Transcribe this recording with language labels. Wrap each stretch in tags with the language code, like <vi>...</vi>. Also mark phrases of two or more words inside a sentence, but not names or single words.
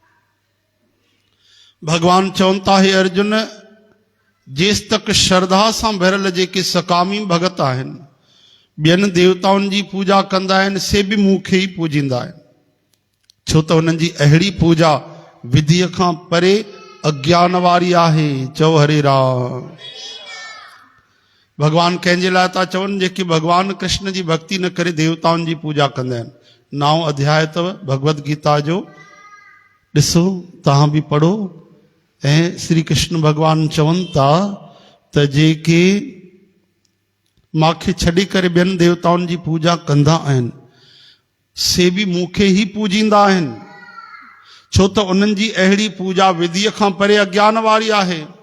<sd>भगवान चवनि था, हे अर्जुन जेसि तक श्रद्धा सां भरियल जेके सकामी भगत आहिनि ॿियनि देवताउनि जी पूजा कंदा आहिनि से बि मूंखे ई पूजींदा आहिनि, छो त हुननि जी अहिड़ी पूजा विधिअ खां परे अज्ञान वारी आहे। चओ हरे राम। भगवान कंहिंजे लाइ था चवनि? जेके भगवान कृष्ण जी भक्ति न करे देवताउनि जी पूजा कंदा आहिनि। 9 अध्याय अथव भगवत गीता जो, ॾिसो तव्हां बि पढ़ो। ऐं श्री कृष्ण भगवान चवनि था त जेके मूंखे छॾे करे ॿियनि देवताउनि जी पूजा कंदा आहिनि से बि मूंखे ई पूजींदा आहिनि, छो त उन्हनि जी अहिड़ी पूजा विधिअ खां परे अज्ञान वारी आहे।</sd>